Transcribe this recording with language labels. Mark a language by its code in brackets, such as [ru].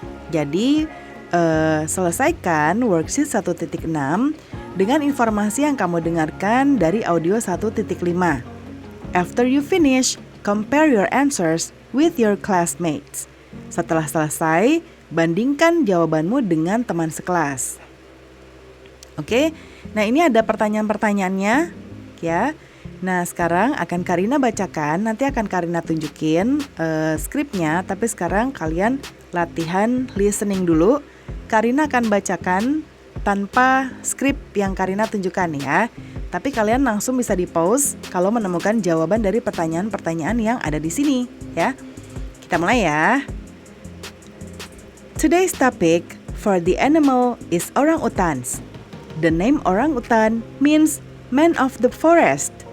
[id] Jadi, selesaikan worksheet 1.6 dengan informasi yang kamu dengarkan dari audio 1.5. [en] After you finish, compare your answers with your classmates. [id] Setelah selesai, bandingkan jawabanmu dengan teman sekelas. Oke, nah ini ada pertanyaan-pertanyaannya ya. Nah sekarang akan Karina bacakan, nanti akan Karina tunjukin skripnya. Tapi sekarang kalian latihan listening dulu. Karina akan bacakan tanpa skrip yang Karina tunjukkan ya. Tapi kalian langsung bisa di-pause kalau menemukan jawaban dari pertanyaan-pertanyaan yang ada di sini ya. Kita mulai ya. [en] Today's topic for the animal is orangutans. The name orangutan means man of the forest.